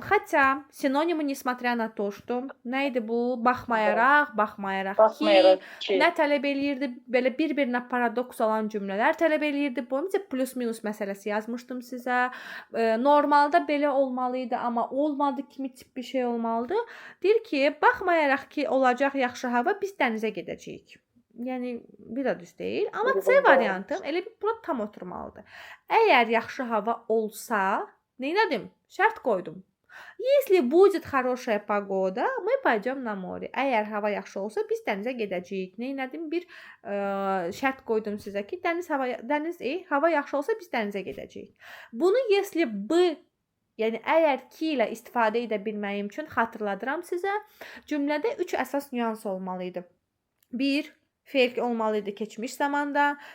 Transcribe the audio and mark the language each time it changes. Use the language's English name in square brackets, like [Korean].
[Russian] Хотя синонимы несмотря на то, что [Azerbaijani] nə idi bu? Baxmayaraq ki, nə tələb eləyirdi? Belə bir-birinə paradoks olan cümlələr tələb eləyirdi. Bu necə plus minus məsələsi yazmışdım sizə. Normalda belə olmalıydı, amma olmadı kimi tip bir şey olmalıdı. Deyir ki, baxmayaraq ki, olacaq yaxşı hava biz dənizə gedəcəyik. Yəni bir də düz deyil, amma C variantım elə bir bura tam oturmalıdır. Əgər yaxşı hava olsa, neylədim? Şərt qoydum. [Russian] Если будет хорошая погода, мы пойдем на море. [Azerbaijani] Əgər hava yaxşı olsa biz dənizə gedəcəyik. Neylədim? Bir şərt qoydum sizə ki, hava yaxşı olsa biz dənizə gedəcəyik. Bunu если бы, yəni əgər ki ilə istifadə edə bilməyim üçün xatırladıram sizə. Cümlədə 3 əsas nüans olmalıydı. 1. Fe'l olmalıydı keçmiş zamanda.